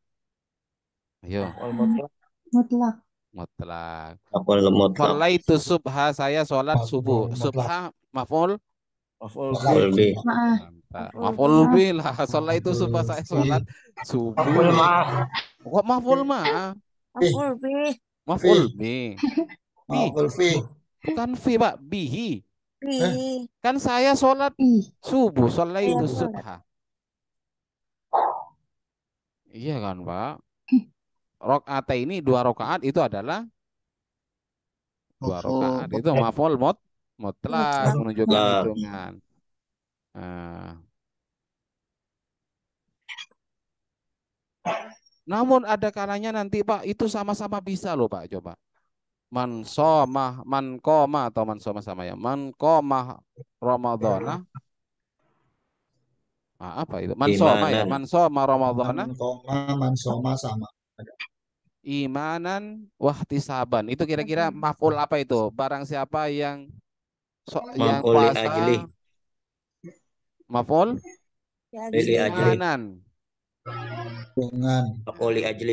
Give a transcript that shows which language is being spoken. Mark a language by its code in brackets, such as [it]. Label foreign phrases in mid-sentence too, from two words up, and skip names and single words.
[id] Ayo, Mutlak. mutlak. Maf'ul mutlak. [ar] صليت الصبح, [id] saya sholat subuh. Subha maf'ul Maf'ul bih. mantap. Maf'ul bih lah. [ar] صليت الصبح, [id] saya sholat subuh. Kok maf'ul ma? Maf'ul fi. Maf'ul bih. Bi. Maf'ul fi. Bukan fi, Pak. Bihi. Fi. Kan saya sholat subuh. Sholaitu Saya sholat. subha. Iya kan, Pak? Rokaat ini 2 rakaat itu adalah 2 rakaat. Itu maf'ul mutlak menunjukkan Mutlak. hitungan. Namun ada kalanya nanti, Pak, itu sama-sama bisa loh, Pak. Coba. [ar] من قام [id] atau [ar] من صام [id] sama ya. [ar] من قام رمضان. [id] Apa itu? [ar] من صام ya. من صام رمضان. من صام sama. إيمانا واحتسابا. [id] Itu kira-kira maf'ul apa itu? Barang siapa yang yang Maf'ul li puasa ajli. maf'ul [ar] لأجل. [id] imanan. Dengan. Maf'ul [ar] لأجل.